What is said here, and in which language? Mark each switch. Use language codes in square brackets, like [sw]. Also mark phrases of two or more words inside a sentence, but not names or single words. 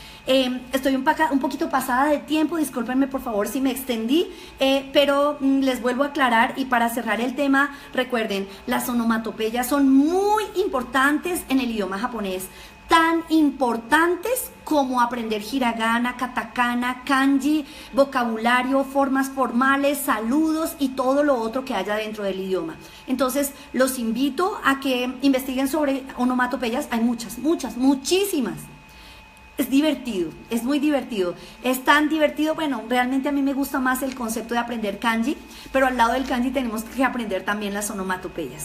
[es] Estoy un poquito pasada de tiempo, discúlpenme por favor si me extendí, pero les vuelvo a aclarar y para cerrar el tema, recuerden, las onomatopeyas son muy importantes en el idioma japonés, tan importantes como aprender hiragana, katakana, kanji, vocabulario, formas formales, saludos y todo lo otro que haya dentro del idioma. Entonces, los invito a que investiguen sobre onomatopeyas. Hay muchas, muchísimas. Es divertido, es muy divertido. Es tan divertido, bueno, realmente a mí me gusta más el concepto de aprender kanji, pero al lado del kanji tenemos que aprender también las onomatopeyas.